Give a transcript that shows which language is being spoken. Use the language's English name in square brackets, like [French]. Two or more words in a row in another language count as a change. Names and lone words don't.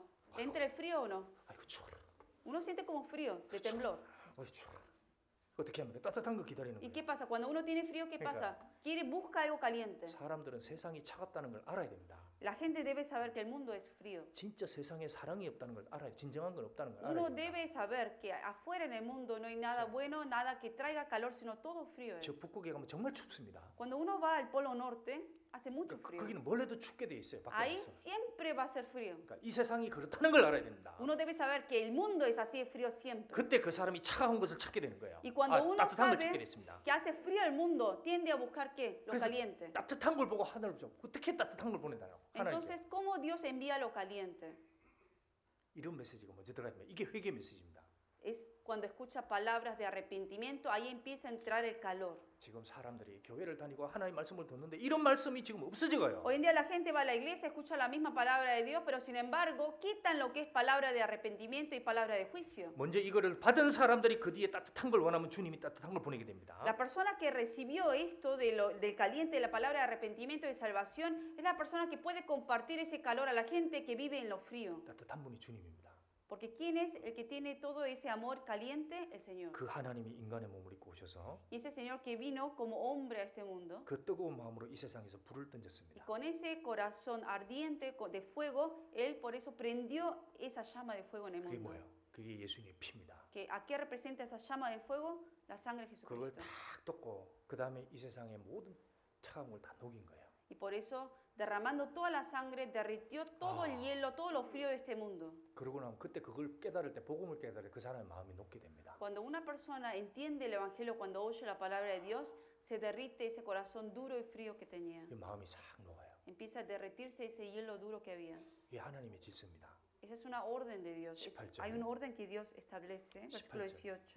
[Spanish] ¿Entra el frío o no? [Korean] 아이고 추워라. [Spanish] Uno siente como frío, de temblor. [Korean] 어이 추워라. 어떻게 합니까? 따뜻한 거 기다리는 [Spanish] ¿Y [Korean] 거예요. [Spanish] qué pasa? Cuando uno tiene frío, ¿qué pasa? Busca algo caliente. [Korean] 사람들은 세상이 차갑다는 걸 알아야 됩니다. [Spanish] La gente debe saber que el mundo es frío. [Korean] 진짜 세상에 사랑이 없다는 걸 알아야 진정한 건 없다는 걸 알아야 [Spanish] Uno [Korean] 됩니다. [Spanish] debe saber que afuera en el mundo no hay nada bueno, nada que traiga calor, sino todo frío es. [Korean] 저 북극에 가면 정말 춥습니다. [Spanish] Cuando uno va al Polo Norte, hace mucho frío. [Korean] 거기는 뭘 해도 춥게 돼 있어요. [Spanish] Ahí [Korean] 밖에서. [Spanish] siempre va a ser frío. [Korean] 그러니까 이 세상이 그렇다는 걸 알아야 됩니다. [Spanish] Uno debe saber que el mundo es así de frío siempre. [Korean] 그때 그 사람이 차가운 것을 찾게 되는 거예요. [Spanish] Y cuando uno [Korean] 따뜻한 걸 찾게 [Spanish] sabe [Korean] 됐습니다. [Spanish] que hace frío el mundo, tiende a buscar ¿qué? Lo [Korean] 그래서 [Spanish] caliente. [Korean] 따뜻한 걸 보고 하늘을 좀 어떻게 따뜻한 걸 보내달라고 하나님께 [Spanish] Entonces, ¿cómo Dios envía lo caliente? [Korean] 이런 메시지가 먼저 들어가야 됩니다. 이게 회개 메시지입니다. [Spanish] Es cuando escucha palabras de arrepentimiento, ahí empieza a entrar el calor. [Korean] 지금 사람들이 교회를 다니고 하나님 말씀을 듣는데 이런 말씀이 지금 없어져가요. [Spanish] Hoy en día la gente va a la iglesia, escucha la misma palabra de Dios, pero sin embargo quitan lo que es palabra de arrepentimiento y palabra de juicio. [Korean] 먼저 이거를 받은 사람들이 그 뒤에 따뜻한 걸 원하면 주님이 따뜻한 걸 보내게 됩니다. [Spanish] La persona que recibió esto del caliente, de la palabra de arrepentimiento y de salvación, es la persona que puede compartir ese calor a la gente que vive en lo frío. [Korean] 따뜻한 분이 주님입니다. [Spanish] Porque ¿quién es el que tiene todo ese amor caliente? El Señor. [Korean] 그 하나님이 인간의 몸을 입고 오셔서 [Spanish] Y ese Señor que vino como hombre a este mundo, [Korean] 그 뜨거운 마음으로 이 세상에서 불을 [Spanish] y [Korean] 던졌습니다. [Spanish] con ese corazón ardiente de fuego, Él por eso prendió esa llama de fuego en el [Korean] 그게 [Spanish] mundo. [Korean] 뭐예요? 그게 예수님의 피입니다. [Spanish] ¿A qué representa esa llama de fuego? La sangre de [Korean] 그걸 [Spanish] Jesucristo. [Korean] 딱 떴고 그 다음에 이 세상의 모든 차가운 걸 다 녹인 거예요. [Spanish] Y por eso, derramando toda la sangre, derritió todo el hielo, todo lo frío de este mundo. [Korean] 그러고 나면 그때 그걸 깨달을 때 복음을 깨달을 때 그 사람의 마음이 녹게 됩니다. [Spanish] Cuando una persona entiende el Evangelio, cuando oye la palabra de Dios, se derrite ese corazón duro y frío que tenía. [Korean] 이 마음이 싹 녹아요. [Spanish] Empieza a derretirse ese hielo duro que había. [Korean] 이게 하나님의 질서입니다. [Spanish] Esa es una orden de Dios. 18 Hay un orden que Dios establece. Versículo 18.